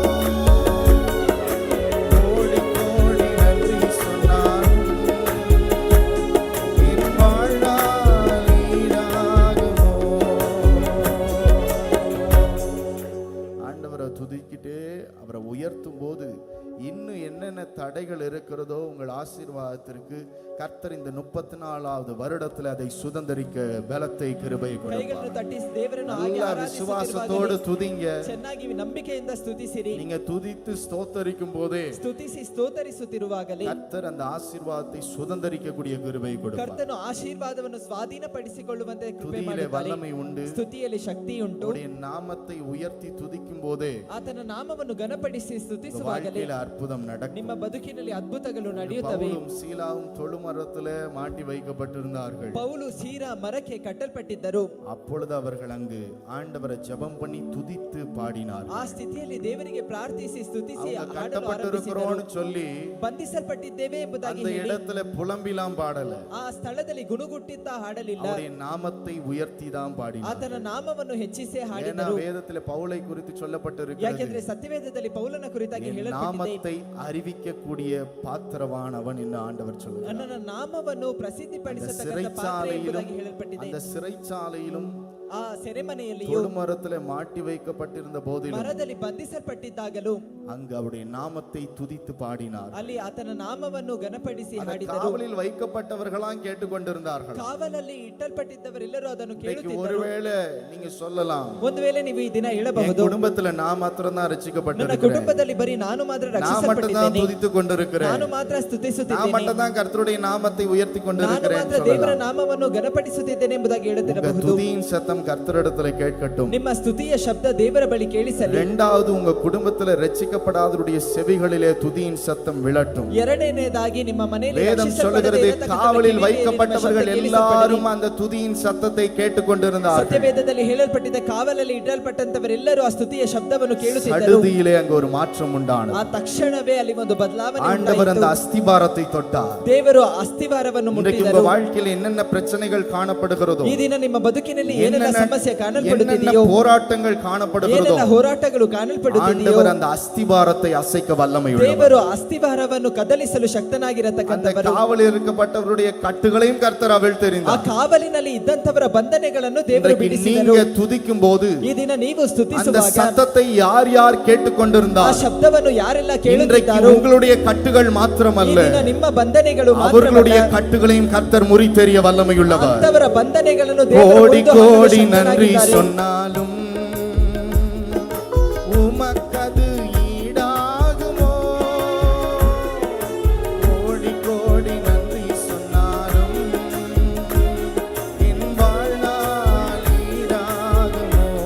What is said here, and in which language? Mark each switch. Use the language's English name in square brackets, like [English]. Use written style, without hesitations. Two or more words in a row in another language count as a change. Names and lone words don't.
[Tamil] கோடி கோடி நன்றி சொன்னாலும் என் வாழ்நாள் ஈடாகுமோ? ஆண்டவரை துதிக்கிட்டே அவரை உயர்த்தும் போது இன்னும் என்னென்ன தடைகள் இருக்கிறதோ உங்கள் ஆசீர்வாதத்திற்கு கர்த்தர் இந்த 34வது வருடத்தில் அதை சுதந்தரிக்க பலத்தை கிருபை கொடுப்பார். [Kannada] ಕೈಗಳನ್ನು ತಟ್ಟಿ ದೇವರನ್ನು ಹಾಗೆ [Tamil] நல்ல [Kannada] ಆರಾಧಿಸುತ್ತಿರುವಾಗಲೇ [Tamil] விசுவாசத்தோடு துதிங்க. [Kannada] ಚೆನ್ನಾಗಿ ನಂಬಿಕೆಯಿಂದ ಸ್ತುತಿಸಿರಿ. [Tamil] நீங்க துதித்து ஸ்தோத்தரிக்கும் போதே [Kannada] ಸ್ತುತಿಸಿ ಸ್ತೋತರಿಸುತ್ತಿರುವಾಗಲೇ [Tamil] கர்த்தர் அந்த ஆசீர்வாதத்தை சுதந்தரிக்கக்கூடிய கிருபை கொடுப்பார். [Kannada] ಕರ್ತನು ಆಶೀರ್ವಾದವನ್ನು ಸ್ವಾಧೀನಪಡಿಸಿಕೊಳ್ಳುವಂತೆ ಕೃಪೆ [Tamil] துதியிலே [Kannada] ಮಾಡಿದ್ದಾನೆ. [Tamil] வல்லமை உண்டு. [Kannada] ಸ್ತುತಿಯಲ್ಲಿ ಶಕ್ತಿ ಉಂಟು. [Tamil] அவருடைய நாமத்தை உயர்த்தி துதிக்கும் போதே [Kannada] ಆತನ ನಾಮವನ್ನು ಘನಪಡಿಸಿ ಸ್ತುತಿಸುವಾಗಲೇ [Tamil] வாழ்க்கையில அற்புதம் நடக்கும். [Kannada] ನಿಮ್ಮ ಬದುಕಿನಲ್ಲಿ ಅದ್ಭುತಗಳು ನಡೆಯುತ್ತವೆ. [Tamil] பவுலும் சீலாவும் தொழுமரத்திலே மாட்டி வைக்கப்பட்டிருந்தார்கள். [Kannada] ಪೌಲು ಸೀರಾ ಮರಕ್ಕೆ ಕಟ್ಟಲ್ಪಟ್ಟಿದ್ದರು. [Tamil] அப்பொழுது அவர்கள் அங்கு ஆண்டவரை ஜெபம் பண்ணி துதித்து பாடினார். [Kannada] ಆ ಸ್ಥಿತಿಯಲ್ಲಿ ದೇವರಿಗೆ ಪ್ರಾರ್ಥಿಸಿ ಸ್ತುತಿಸಿ [Tamil] அவங்க [Kannada] ಹಾಡಲು ಆರಂಭಿಸಿದರು. [Tamil] கட்டப்பட்டிருக்கிறோம்னு சொல்லி [Kannada] ಬಂಧಿಸಲ್ಪಟ್ಟಿದ್ದೇವೆ ಎಂಬುದಾಗಿ [Tamil] அந்த [Kannada] ಹೇಳಿ [Tamil] இடத்துல புலம்பிலாம் பாடல. [Kannada] ಆ ಸ್ಥಳದಲ್ಲಿ ಗುಣಗುಟ್ಟಿತ್ತಾ ಹಾಡಲಿಲ್ಲ. [Tamil] அவருடைய நாமத்தை உயர்த்தி தான் பாடினார். [Kannada] ಆತನ ನಾಮವನ್ನು ಹೆಚ್ಚಿಸಿ [Tamil] ஏன்னா [Kannada] ಹಾಡಿದರು. [Tamil] வேதத்திலே பவுலை குறித்து சொல்லப்பட்டிருக்கிறது, [Kannada] ಯಾಕೆಂದ್ರೆ ಸತ್ಯವೇದದಲ್ಲಿ ಪೌಲನ ಕುರಿತಾಗಿ [Tamil] என் [Kannada] ಹೇಳಲ್ಪಟ್ಟಿದೆ, [Tamil] நாமத்தை அறிவிக்கக்கூடிய பாத்திரவான் அவன் என்று ஆண்டவர் சொல்லுகிறார். [Kannada] ನನ್ನನ ನಾಮವನ್ನು [Tamil] அந்த [Kannada] ಪ್ರಸಿದ್ಧಿಪಡಿಸತಕ್ಕಂಥ ಪಾತ್ರ ಎಂಬುದಾಗಿ ಹೇಳಲ್ಪಟ್ಟಿದೆ. [Tamil] அந்த சிறைச்சாலையிலும் [Kannada] ಆ ಸೆರೆಮನೆಯಲ್ಲಿಯೂ [Tamil] தொழுமரத்திலே மாட்டி வைக்கப்பட்டிருந்த போதிலும் [Kannada] ಮರದಲ್ಲಿ ಬಂಧಿಸಲ್ಪಟ್ಟಿದ್ದಾಗಲೂ [Tamil] அங்கு அவருடைய நாமத்தை துதித்து பாடினார். [Kannada] ಅಲ್ಲಿ ಆತನ ನಾಮವನ್ನು ಘನಪಡಿಸಿ [Tamil] அந்த [Kannada] ಹಾಡಿದರು. [Tamil] காவலில் வைக்கப்பட்டவர்களாம் கேட்டுக்கொண்டிருந்தார்கள். [Kannada] ಕಾವಲಲ್ಲಿ ಇಟ್ಟಲ್ಪಟ್ಟಿದ್ದವರೆಲ್ಲರೂ ಅದನ್ನು [Tamil] இன்னைக்கு [Kannada] ಕೇಳುತ್ತಿದ್ದರು. [Tamil] ஒருவேளை நீங்க சொல்லலாம், [Kannada] ಒಂದು ವೇಳೆ ನೀವು ಈ ದಿನ [Tamil] என் [Kannada] ಹೇಳಬಹುದು, [Tamil] குடும்பத்துல நான் மாத்திரம் தான் [Kannada] ನನ್ನ [Tamil] ரட்சிக்கப்பட்டிருக்கிறேன், [Kannada] ಕುಟುಂಬದಲ್ಲಿ ಬರೀ ನಾನು ಮಾತ್ರ [Tamil] நான் மட்டும் தான் [Kannada] ರಕ್ಷಿಸಲ್ಪಟ್ಟಿದ್ದೇನೆ, [Tamil] துதித்துக் கொண்டிருக்கிறேன், [Kannada] ನಾನು ಮಾತ್ರ [Tamil] நான் [Kannada] ಸ್ತುತಿಸುತ್ತಿದ್ದೇನೆ, [Tamil] மட்டும் தான் கர்த்தருடைய நாமத்தை உயர்த்தி [Kannada] ನಾನು [Tamil] கொண்டிருக்கிறேன் [Kannada] ಮಾತ್ರ ದೇವರ ನಾಮವನ್ನು ಘನಪಡಿಸುತ್ತಿದ್ದೇನೆ ಎಂಬುದಾಗಿ [Tamil] உங்க [Kannada] ಹೇಳುತ್ತಿರಬಹುದು. [Tamil] துதியின் சத்தம் கர்த்தரிடத்துல கேட்கட்டும். [Kannada] ನಿಮ್ಮ ಸ್ತುತಿಯ ಶಬ್ದ ದೇವರ ಬಳಿ ಕೇಳಿಸಲಿ. [Tamil] இரண்டாவது, உங்க குடும்பத்துல ரட்சிக்கப்படாதவருடைய செவிகளிலே துதியின் சத்தம் விழட்டும். [Kannada] ಎರಡನೇದಾಗಿ ನಿಮ್ಮ ಮನೆಯಲ್ಲಿ [Tamil] வேதம் சொல்லுகிறது, காவலில் வைக்கப்பட்டவர்கள் எல்லாரும் அந்த துதியின் சத்தத்தை கேட்டுக்கொண்டிருந்தார்கள். [Kannada] ಸತ್ಯವೇದದಲ್ಲಿ ಹೇಳಲ್ಪಟ್ಟಿದ್ದ ಕಾವಲಲ್ಲಿ ಇಡಲ್ಪಟ್ಟಂತವರೆಲ್ಲರೂ ಆ ಸ್ತುತಿಯ ಶಬ್ದವನ್ನು ಕೇಳುತ್ತಿದ್ದರು. [Tamil] சடுதியிலே அங்க ஒரு மாற்றம் உண்டானது. [Kannada] ಆ ತಕ್ಷಣವೇ ಅಲ್ಲಿ ಒಂದು ಬದಲಾವಣೆ [Tamil] ஆண்டவர் அந்த [Kannada] ಉಂಟಾಯಿತು. [Tamil] அஸ்திபாரத்தை தொட்டார். [Kannada] ದೇವರು ಅಸ್ತಿವಾರವನ್ನು [Tamil] இன்றைக்கு உங்க [Kannada] ಮುಟ್ಟಿದರು. [Tamil] வாழ்க்கையில் என்னென்ன பிரச்சனைகள் காணப்படுகிறதோ, [Kannada] ಈ ದಿನ ನಿಮ್ಮ ಬದುಕಿನಲ್ಲಿ ಏನೆಲ್ಲ ಸಮಸ್ಯೆ [Tamil] என்னென்ன [Kannada] ಕಾಣಲ್ಪಡುತ್ತಿದೆಯೋ, [Tamil] போராட்டங்கள் காணப்படுகிறதோ, [Kannada] ಏನೆಲ್ಲ ಹೋರಾಟಗಳು ಕಾಣಲ್ಪಡುತ್ತಿದೆಯೋ, [Tamil] ஆண்டவர் அந்த அஸ்திபாரத்தை அசைக்க வல்லமையுள்ளவர். [Kannada] ದೇವರು ಅಸ್ತಿವಾರವನ್ನು ಕದಲಿಸಲು [Tamil] அந்த [Kannada] ಶಕ್ತನಾಗಿರತಕ್ಕಂಥವರು. [Tamil] காவலில் இருக்கப்பட்டவருடைய கட்டுகளையும் கர்த்தர் [Kannada] ಆ [Tamil] அவிழ்த்தெறிந்தார். [Kannada] ಕಾವಲಿನಲ್ಲಿ ಇದ್ದಂತವರ ಬಂಧನಗಳನ್ನು ದೇವರು [Tamil] இன்றைக்கு [Kannada] ಬಿಡಿಸಿದರು. [Tamil] நீங்க துதிக்கும் போது [Kannada] ಈ ದಿನ ನೀವು [Tamil] அந்த [Kannada] ಸ್ತುತಿಸುವಾಗ [Tamil] சத்தத்தை யார் யார் [Kannada] ಆ [Tamil] கேட்டுக்கொண்டிருந்தார், [Kannada] ಶಬ್ದವನ್ನು ಯಾರೆಲ್ಲ [Tamil] இன்றைக்கு [Kannada] ಕೇಳುತ್ತಿದ್ದಾರೋ, [Tamil] உங்களுடைய கட்டுகள் [Kannada] ಈ [Tamil] மாத்திரமல்ல, [Kannada] ದಿನ ನಿಮ್ಮ ಬಂಧನೆಗಳು [Tamil] அவர்களுடைய [Kannada] ಮಾತ್ರವಲ್ಲ, [Tamil] கட்டுகளையும் கர்த்தர் முறித்தெறிய வல்லமையுள்ளவர். [Kannada] ಅಂತವರ ಬಂಧನೆಗಳನ್ನು ದೇವರು [Tamil] கோடி [Kannada] ಮುರಿದು ಹಾಕಲು [Tamil] கோடி நன்றி [Kannada] ಶಕ್ತನಾಗಿದ್ದಾರೆ. [Tamil] சொன்னாலும் உமக்கது ஈடாகுமோ? கோடி கோடி நன்றி சொன்னாலும் என் வாழ்நாள் ஈடாகுமோ?